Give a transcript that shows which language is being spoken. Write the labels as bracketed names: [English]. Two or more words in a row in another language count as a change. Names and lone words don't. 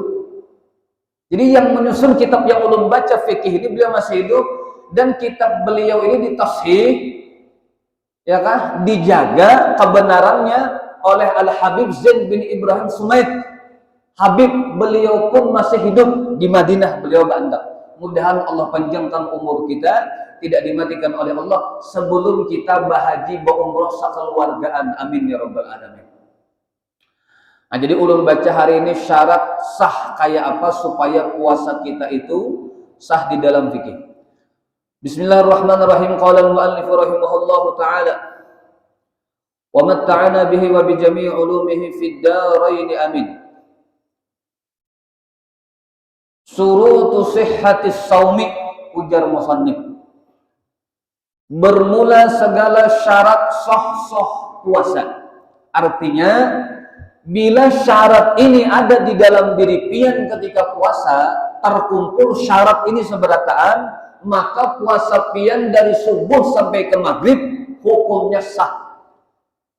[Banjar] Jadi yang menyusun kitab yang ulun baca fikih ini beliau masih hidup, dan kitab beliau ini ditashih, ya kan, dijaga kebenarannya oleh Al-Habib Zain bin Ibrahim Sumaid. Habib beliau pun masih hidup di Madinah, beliau bandak. Mudahan Allah panjangkan umur kita, tidak dimatikan oleh Allah sebelum kita bahaji berumrah sakeluargaan. [Arabic] آمين يا رب العالمين. [Banjar] Nah, jadi ulun baca hari ini syarat sah kayak apa supaya puasa kita itu sah di dalam fikih. [Arabic] بسم الله الرحمن الرحيم. قال المؤلف رحمه الله تعالى وَمَتَّعَنَا بِهِ وَبِجَمِيعِ عُلُومِهِ فِي الدَّارَيْنِ آمِين." شروط صحة الصوم, [Banjar] ujar musannif. Bermula segala syarat sah puasa. Artinya bila syarat ini ada di dalam diri pian ketika puasa, terkumpul syarat ini seberataan, maka puasa pian dari subuh sampai ke maghrib hukumnya sah.